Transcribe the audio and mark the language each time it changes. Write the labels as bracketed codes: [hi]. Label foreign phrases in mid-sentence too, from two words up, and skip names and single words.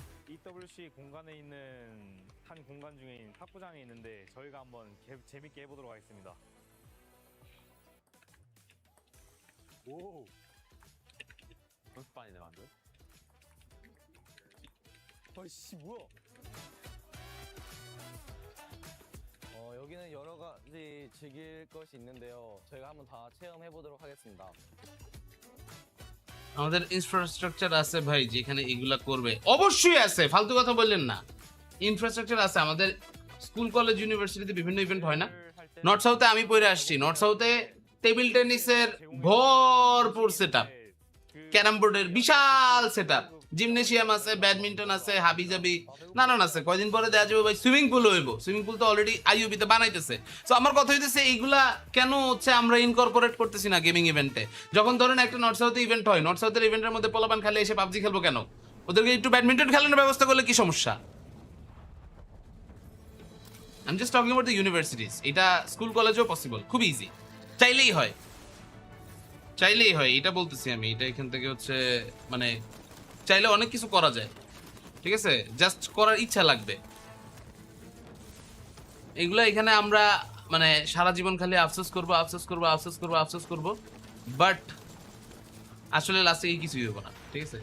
[ko] PWC 공간에 있는 한 공간 중에 탁구장이 있는데 저희가 한번 재밌게 해보도록 하겠습니다. 오. 연습반이네 완전. 어이씨 뭐야? 여기는 여러 가지 즐길 것이 있는데요. 저희가 한번 다 체험해 보도록 하겠습니다. [bn] আমাদের ইনফ্রাস্ট্রাকচার আছে ভাই যেখানে এগুলা করবে, অবশ্যই আছে, ফালতু কথা বললেন না। ইনফ্রাস্ট্রাকচার আছে, আমাদের স্কুল কলেজ ইউনিভার্সিটিতে বিভিন্ন ইভেন্ট হয় না। নর্থ সাউথে আমি পড়ে আসছি, নর্থ সাউথে টেবিল টেনিসের ভরপুর সেটআপ, ক্যারাম বোর্ডের বিশাল সেটআপ, জিমনেশিয়াম আছে, ব্যাডমিন্টন আছে, হাবি জাবি নানান আছে। কয়দিন পরে দেখা যাবে ভাই [en] swimming pool [bn] হইব, [en] swimming pool [bn] তো অলরেডি আইইউবিতে বানাইতেছে। সো আমার কথা হইতেছে এইগুলা কেন হচ্ছে আমরা ইনকর্পোরেট করতেছি না [en] gaming evente. [bn] যখন ধরেন একটা নর্থ সাউথে ইভেন্ট হয়, নর্থ সাউথের ইভেন্টের মধ্যে পোলাপান খেলে এসে পাবজি খেলবো কেন? ওদেরকে একটু ব্যাডমিন্টন খেলানোর ব্যবস্থা করলে কি সমস্যা? [en] I am just talking about the universities. [bn] এটা স্কুল কলেজেও পসিবল, খুব ইজি, চাইলেই হয়, চাইলেই হয়, এটা বলতেছি আমি। এটা এখান থেকে হচ্ছে মানে চাইলে অনেক কিছু করা যায়, ঠিক আছে, জাস্ট করার ইচ্ছা লাগবে। এগুলা এখানে আমরা মানে সারা জীবন খালি আফসোস করবো, আফসোস করবো, আফসোস করবো, আফসোস করবো, বাট আসলে লাস্টে এই কিছুই হবো না, ঠিক আছে।